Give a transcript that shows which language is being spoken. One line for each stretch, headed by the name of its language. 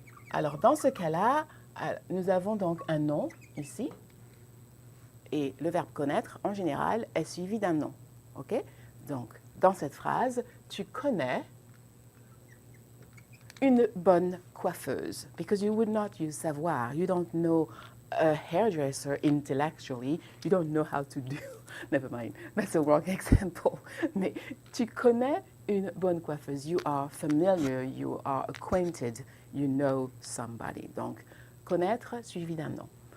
French: Alors, dans ce cas-là, nous avons donc un nom ici. Et le verbe connaître, en général, est suivi d'un nom. OK? Donc, dans cette phrase, tu connais une bonne coiffeuse.
English: Because you would not use savoir. You don't know a hairdresser intellectually. You don't know how to do. Never mind. That's a wrong example.
French: Mais tu connais une bonne coiffeuse.
English: You are familiar. You are acquainted. You know somebody.
French: Donc, connaître suivi d'un nom.